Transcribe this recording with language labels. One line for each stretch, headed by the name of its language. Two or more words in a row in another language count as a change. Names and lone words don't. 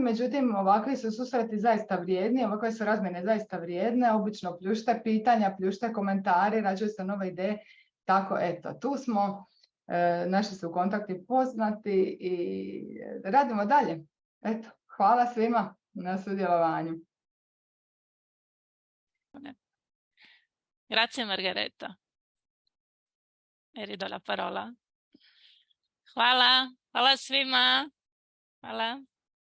Croatian: Međutim, ovakvi su susreti zaista vrijedni, ovakve su razmjene zaista vrijedne. Obično pljušte pitanja, pljušte komentari, rađaju se nove ideje. Tako, eto, tu smo. Naši su kontakti poznati i radimo dalje. Eto, hvala svima na sudjelovanju.
Italian: Grazie Margareta. Eri do la parola.
Croatian: Hvala svima. Hvala.